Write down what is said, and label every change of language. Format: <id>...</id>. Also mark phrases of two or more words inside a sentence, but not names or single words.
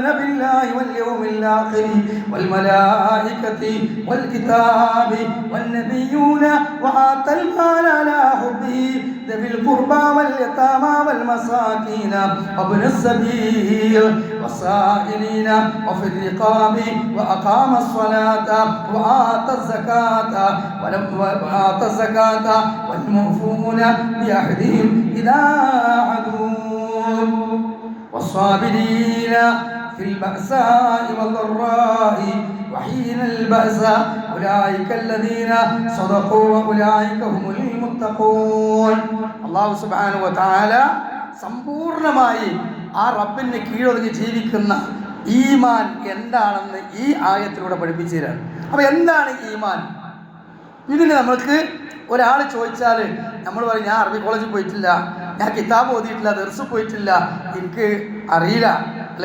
<ar>بالله واليوم الآخر والملائكة والكتاب والنبيين وآتى المال على حبه ذوي القربى واليتامى والمساكين وابن السبيل والسائلين وفي الرقاب وأقام الصلاة وآتى الزكاة وآتى الزكاة والموفون بعهدهم إذا عهدوا والصابرين في البأساء والضراء وحين البأس أولئك الذين صدقوا وأولئك هم المتقون.</ar> <ml>അല്ലാഹു</ml> <ar>سبحانه وتعالى</ar> <ml>സമ്പൂർണ്ണമായി ആ റബ്ബിന് കീഴൊതുങ്ങി ജീവിക്കുന്ന ഈമാൻ എന്താണെന്ന് ഈ ആയത്തിലൂടെ പഠിപ്പിച്ചു തരാണ്. അപ്പോൾ എന്താണ് ഈമാൻ? ഇതിന് നമുക്ക് ഒരാൾ ചോദിച്ചാൽ നമ്മൾ പറയും, ഞാൻ അറബി കോളേജിൽ പോയിട്ടില്ല, ഞാൻ കിതാബ് ഓതിയിട്ടില്ല, ദർസ് പോയിട്ടില്ല, എനിക്ക് അറിയില്ല അല്ലേ?</ml>